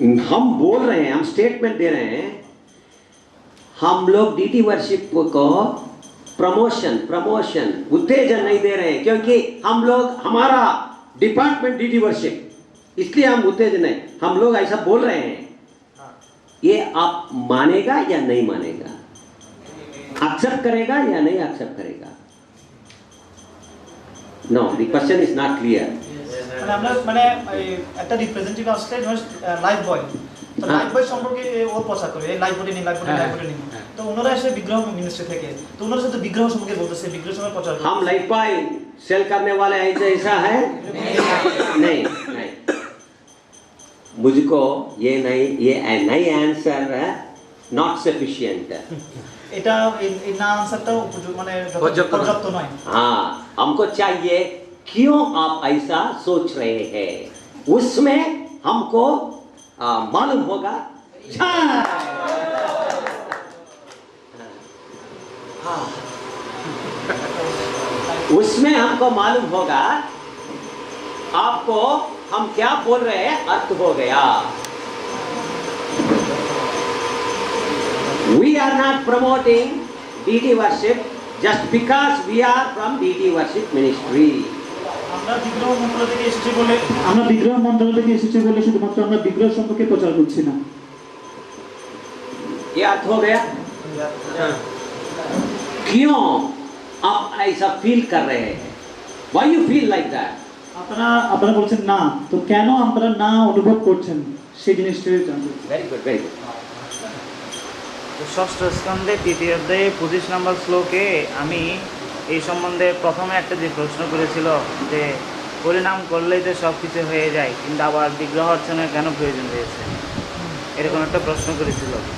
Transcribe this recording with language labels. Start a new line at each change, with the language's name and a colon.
Hindi: हम बोल रहे हैं, हम स्टेटमेंट दे रहे हैं, हम लोग डीटी वर्शिप को प्रमोशन उत्तेजन नहीं दे रहे हैं, क्योंकि हम लोग हमारा डिपार्टमेंट डीटी वर्शिप, इसलिए हम उत्तेजन है, हम लोग ऐसा बोल रहे हैं। ये आप मानेगा या नहीं मानेगा, एक्सेप्ट करेगा या नहीं एक्सेप्ट करेगा?
English: No, the question is not clear.
Bangla: মানে আমরা মানে একটা রিপ্রেজেন্টেটিভ আসলে লাইফ বয়, তো হ্যাঁ। লাইফ বয় সম্পর্কে ও প্রচার করে এই লাইফ বডি নিন, লাইফ বডি, লাইফ বডি নিন। তো ওনারা এসে বিগ্রহ মিনিস্ট্রি থেকে, তো ওনারা শুধু বিগ্রহ সম্পর্কে বলতেছে, বিগ্রহ সম্পর্কে প্রচার করে।
Hindi: हम लाइफ बॉय सेल करने वाले ऐसा है? नहीं। मुझको ये नहीं
English: Answer not sufficient.
Bangla: এটা এই না আনসারটা মানে পর্যাপ্ত নয়।
Hindi: हाँ, हमको चाहिए क्यों आप ऐसा सोच रहे हैं, उसमें हमको मालूम होगा। उसमें हमको मालूम होगा, आपको हम क्या बोल रहे हैं अर्थ हो गया।
English: We are not promoting DT worship just because we are from DT worship ministry.
Bangla: আমরা বিগ্রহ মন্ত্রণালয় থেকে এসেছি বলে, আমরা বিগ্রহ মন্ত্রণালয় থেকে এসেছি বলে শুধুমাত্র আমরা বিগ্রহ সম্পর্কে প্রচার করছি না।
Hindi: ये अर्थ हो गया। क्यों आप ऐसा फील कर रहे हैं?
English: Why you feel like that?
Bangla: আপনারা বলছেন না, তো কেন আপনারা না অনুভব করছেন সেই জিনিসটা জানতে।
English: Very good, very good.
Bangla: ষষ্ঠ স্কন্ধে 3য় অধ্যায়ে 25 নম্বর শ্লোকে আমি এই সম্বন্ধে প্রথমে একটা যে প্রশ্ন করেছিল যে পরিণাম করলেই তো সব কিছু হয়ে যায়, কিন্তু আবার বিগ্রহ অর্চনের কেন প্রয়োজন হয়েছে, এরকম একটা প্রশ্ন করেছিল।